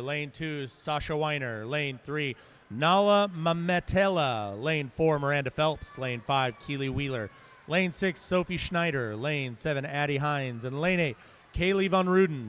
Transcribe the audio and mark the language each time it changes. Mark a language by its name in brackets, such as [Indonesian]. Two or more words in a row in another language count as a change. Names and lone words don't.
[English] Lane 2, Sasha Weiner. Lane 3, Nala Mametela. Lane 4, Miranda Phelps. Lane 5, Keely Wheeler. Lane 6, Sophie Schneider. Lane 7, Addie Hines. And Lane 8, Kaylee Von Ruden.